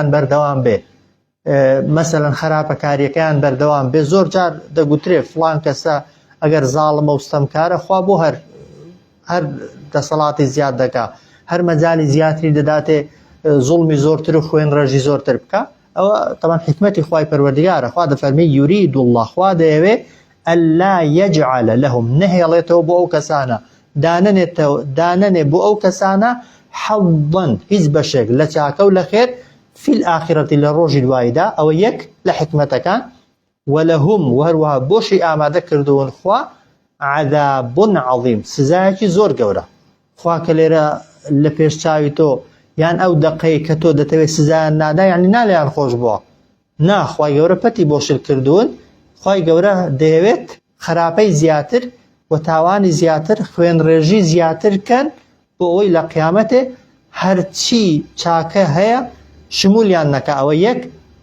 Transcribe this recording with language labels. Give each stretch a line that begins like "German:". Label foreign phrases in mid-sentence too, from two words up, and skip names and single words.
Central Kurdish: بەردەوام بێ مەسەلەن خراپەکاریەکەیان بەردەوام بێ زۆر جار دەگوترێ فڵان کەسە ئەگەر زاڵمە و ستەمکارە خوا بۆ هەر دەسەڵاتی زیاد دەکا هەر مەجالی زیاتری دەداتێ زوڵمی زۆرتر و خوێن ڕێژی زۆرتر بکە ئەوە تەمان حکمەتی خوای پەروەردگارە خوا دەفەرمێ
Arabic: يريد الله
Central Kurdish: خوا دەیەوێ
Arabic: ألا يجعل لهم
Central Kurdish: نهيڵێتەوە بۆ ئەو کەسانە دانەنێ بۆ ئەو کەسانە حظا هیچ بەشێک لە چاکە و لە خێر
Arabic: في الآخرة
Central Kurdish: لە ڕۆژی دواییدا ئەوە یەک لە حکمەتەکان ولهم وهروها بۆشی ئامادە کردوون خوا
Arabic: عذاب عظيم
Central Kurdish: سزایەکی زۆر گەورە خوا کە لێرە لە پێش چاوی تۆ یان ئەو دەقەی کە تۆ دەتەوێت سزایان نادا یعنی نالیان خۆش بووە نا خوای گەورە پەتی بۆشل کردوون خوای گەورە دەیەوێت خراپەی زیاتر و تاوانی زیاتر خوێن ڕێژی زیاتر کەن بۆ ئەوەی لە قیامەتێ هەرچی چاکە هەیە شمولیان نەکە ئەوە یەک و